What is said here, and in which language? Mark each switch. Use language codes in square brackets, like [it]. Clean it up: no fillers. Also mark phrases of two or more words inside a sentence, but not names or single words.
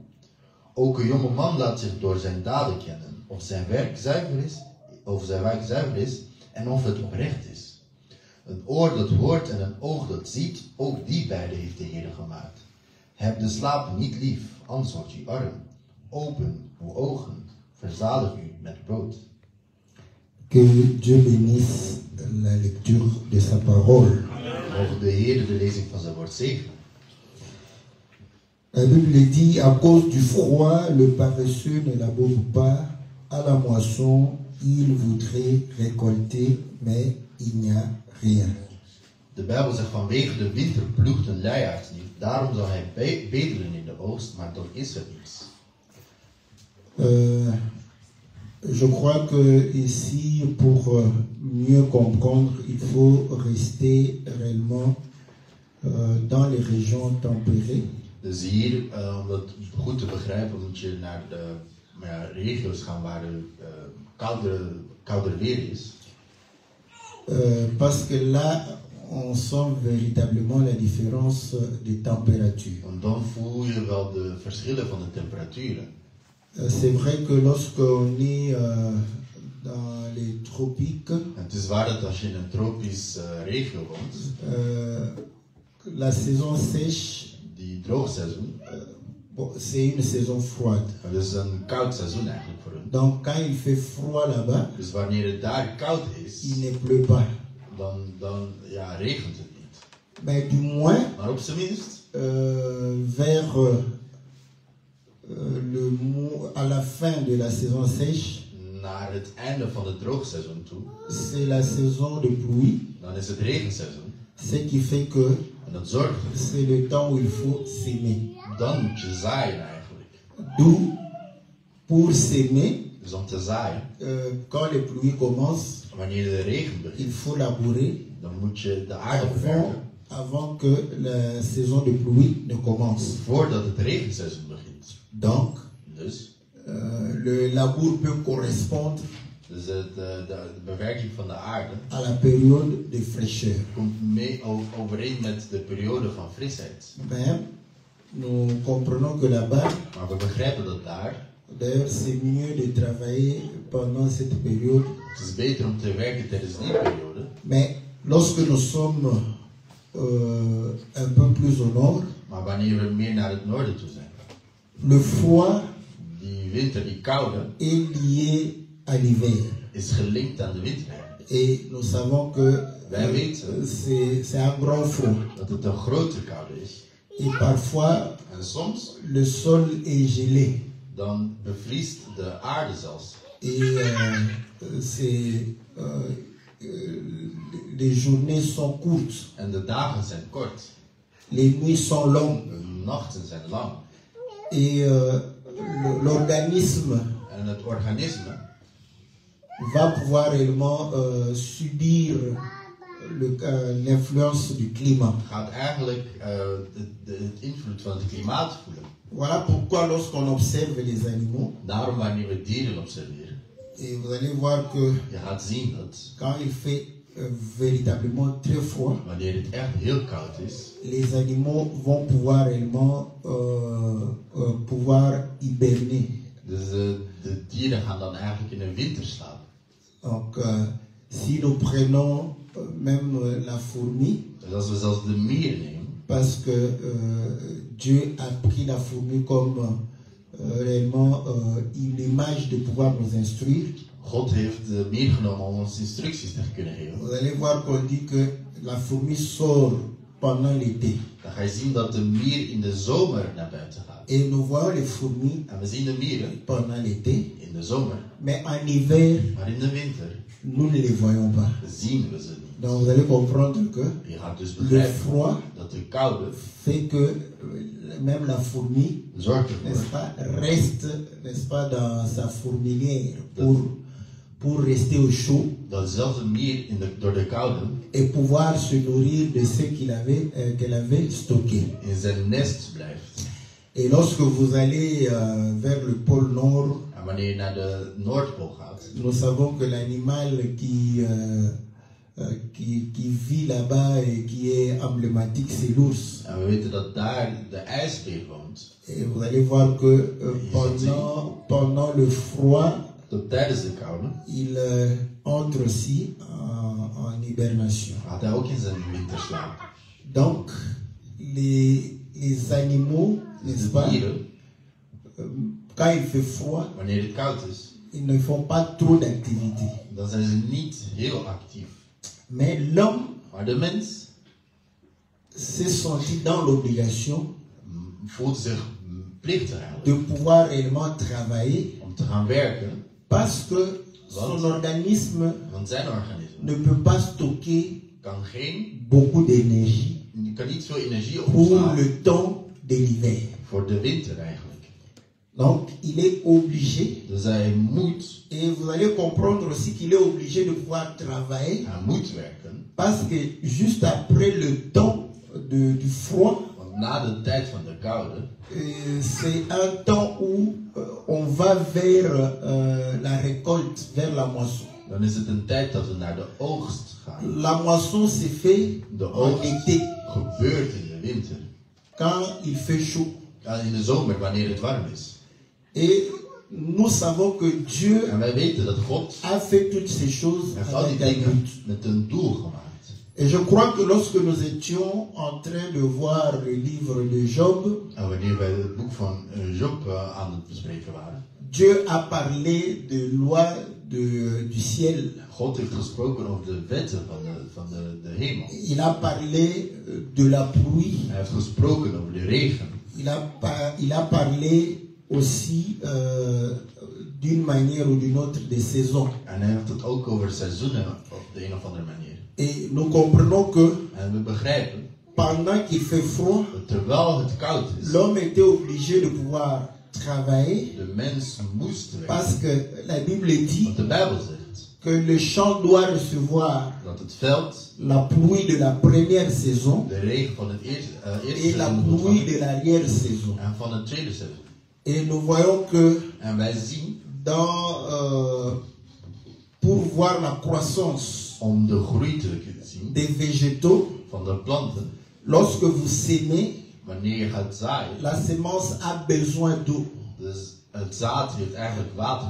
[nl] Ook een jonge man laat zich door zijn daden kennen, of zijn werk zuiver is en of het oprecht is. Een oor dat hoort en een oog dat ziet, ook die beiden heeft de Heere gemaakt. Heb de slaap niet lief, anders wordt u arm. Open uw ogen, verzadig u met brood. [fr] Que Dieu bénisse la lecture de sa parole. [nl] Mogen de Heer de lezing van zijn woord zegenen. [fr] La Bible dit, à cause du froid, le paresseux ne laboure pas. À la moisson, il voudrait récolter, mais il n'y a rien. [nl] De Bijbel zegt, vanwege de winter ploegt een luiaard niet. Daarom zal hij bedelen in de oogst, maar dan is er niets. [fr] Je crois que ici, pour mieux comprendre, il faut rester réellement dans les régions tempérées. [nl] Dus hier, om dat goed te begrijpen, moet je naar de regio's gaan waar het kouder weer is. [fr] Parce que là, on sent véritablement la différence de température. [nl] Want dan voel je wel de verschillen van de temperaturen. [fr] C'est vrai que lorsqu'on est dans les tropiques, [nl] Het is waar dat als je in een tropisch regio woont, [fr] la saison sèche, [nl] die droogseizoen, [fr] c'est une saison froide. [nl] dat is een koud seizoen eigenlijk voor hun. [fr] Donc quand il fait froid là-bas, [nl] Dus wanneer het daar koud is, [fr] il ne pleut pas. [nl] dan regent het niet. [fr] Mais du moins, [nl] Maar op zijn minst, [fr] vers à la fin de la saison sèche, [nl] naar het einde van het droogseizoen toe, [fr] c'est la saison de pluie, [nl] dan is het regenseizoen. [fr] ce qui fait que [nl] En dat zorgt ervoor. [fr] c'est le temps où il faut s'aimer. [nl] Dan moet je zaaien eigenlijk. [fr] D'où pour s'aimer, [nl] Dus om te zaaien, [fr] quand les pluies commencent, [nl] wanneer de regen [fr] il [nl] begint, [fr] faut labourer [nl] dan moet je de aarde bewerken [fr] avant que la saison de pluie ne commence. [nl] voordat het regenseizoen begint. [fr] Donc, [nl] Dus, [fr] le labour peut correspondre [nl] dus de bewerking van de aarde [fr] à la période de fraîcheur. [nl] komt mee overeen met de periode van frisheid. [fr] Mais nous comprenons que là-bas, [nl] Maar we begrijpen dat daar, [fr] d'ailleurs, c'est mieux de travailler pendant cette période. [nl] het is beter om te werken tijdens die periode. [fr] Mais lorsque nous sommes un peu plus au nord, [nl] Maar wanneer we meer naar het noorden toe zijn, [fr] le froid [nl] die winter, die koude, [fr] est lié à l'hiver. [nl] is gelinkt aan de winter. [fr] Et nous savons que [nl] Wij weten [fr] c'est un grand froid. [nl] dat het een grote koude is. [fr] Et parfois, [nl] En soms, [fr] le sol est gelé. [nl] dan bevriest de aarde zelfs. [fr] Et les journées sont courtes. [nl] En de dagen zijn kort. [fr] Les nuits sont longues. [nl] De nachten zijn lang. [fr] Et l'organisme [nl] En het organisme [fr] va pouvoir réellement subir l'influence du climat. [nl] gaat eigenlijk het invloed van het klimaat voelen. [fr] Voilà pourquoi lorsqu'on observe les animaux, [nl] Daarom wanneer we dieren observeren, [fr] et vous allez voir que [nl] je gaat zien dat [fr] quand il fait véritablement très froid, [nl] wanneer het echt heel koud is, [fr] les animaux vont pouvoir réellement pouvoir hiberner. [nl] dus de dieren gaan dan eigenlijk in een winterslaap. [fr] Donc, si nous prenons même la fourmi, [nl] Dus als we zelfs de mier nemen, [fr] parce que Dieu a pris la fourmi comme réellement une image de pouvoir nous instruire. [nl] God heeft de mier genomen om ons instructies te kunnen geven. [fr] Vous allez voir qu'on dit que la fourmi sort pendant l'été. [nl] Dan ga je zien dat de mier in de zomer naar buiten gaat. [fr] Et nous voyons les fourmis [nl] En we zien de mieren [fr] pendant l'été, [nl] in de zomer, [fr] mais en hiver, [nl] maar in de winter [fr] nous ne les voyons pas. [nl] zien we ze niet. [fr] Donc vous allez comprendre que [nl] Je gaat dus [fr] le [nl] begrijpen [fr] froid [nl] dat de koude [fr] fait que même la fourmi, [nl] zorgt [fr] n'est-ce [nl] ervoor [fr] pas, reste, n'est-ce pas, dans sa fourmilière pour rester au chaud [nl] dat zelfs een mier door de koude [fr] et pouvoir se nourrir de ce qu'elle avait stocké. [nl] in zijn nest blijft. [fr] Et lorsque vous allez vers le pôle Nord, [nl] En wanneer je naar de Noordpool gaat, [fr] nous savons que l'animal qui vit là-bas et qui est emblématique, c'est l'ours. [nl] en we weten dat daar de ijsbeer woont, [fr] Et vous allez voir que pendant le froid, [nl] dat tijdens de koude [fr] il entre aussi en hibernation. [nl] gaat hij ook in zijn winterslaap. [fr] Donc, les animaux, n'est-ce [nl] De [fr] pas, [nl] dieren, [fr] quand il fait froid, [nl] wanneer het koud is, [fr] ils ne font pas trop d'activité. [nl] dan zijn ze niet heel actief. [fr] Mais l'homme [nl] Maar de mens [fr] s'est senti dans l'obligation [nl] voelt zich plichtig eigenlijk [fr] de pouvoir réellement travailler [nl] om te gaan werken, [fr] parce que son organisme [nl] want zijn organisme [fr] ne peut pas stocker [nl] kan [fr] beaucoup d'énergie [nl] niet veel energie [fr] pour [nl] opslaan [fr] le temps de l'hiver. [nl] voor de winter eigenlijk. [fr] Donc, il est obligé, [nl] Dus hij moet, [fr] et vous allez comprendre aussi qu'il est obligé de pouvoir travailler [nl] hij moet werken, [fr] parce que juste après le temps du froid, [nl] want na de tijd van de koude [fr] c'est un temps où on va vers la récolte, vers la moisson. [nl] dan is het een tijd dat we naar de oogst gaan. [fr] La moisson s'est fait [nl] De [fr] en [nl] oogst [fr] été, [nl] gebeurt in de winter. [fr] quand il fait chaud. [nl] Ja, in de zomer, wanneer het warm is. [fr] Et nous savons que Dieu [nl] En wij weten dat God [fr] a fait toutes ces choses [nl] heeft al die [fr] avec un [nl] dingen [fr] but. [nl] met een doel gemaakt. [fr] Et je crois que lorsque nous étions en train de voir le livre de Job, [nl] En wanneer wij het boek van Job aan het bespreken waren, [fr] Dieu a parlé de lois du ciel. [nl] God heeft gesproken over de wetten van de hemel. [fr] Il a parlé de la pluie. [nl] Hij heeft gesproken over de regen. [fr] Il a parlé aussi d'une manière ou d'une autre des saisons. [nl] En hij heeft het ook over seizoenen op de een of andere manier. [fr] Et nous comprenons que [nl] En we begrijpen [fr] pendant qu'il fait froid, [nl] dat terwijl het koud is, [fr] l'homme était obligé de pouvoir travailler [nl] De mens moest werken. [fr] parce que la Bible dit [nl] Want de Bijbel zegt [fr] que le champ doit recevoir [nl] dat het veld [fr] la pluie de la première saison [nl] de regen van het eerste [fr] et la [nl] seizoen moet [fr] pluie [nl] ontvangen [fr] de l'arrière-saison. [nl] en van het tweede seizoen. [fr] Et nous voyons que [nl] En wij zien, [fr] pour voir la croissance [nl] om de groei te zien [fr] des végétaux, [nl] van de planten, [fr] lorsque vous sémez, [nl] wanneer je gaat zaaien, [fr] la sémence a besoin d'eau. [nl] dus het zaad heeft eigenlijk water.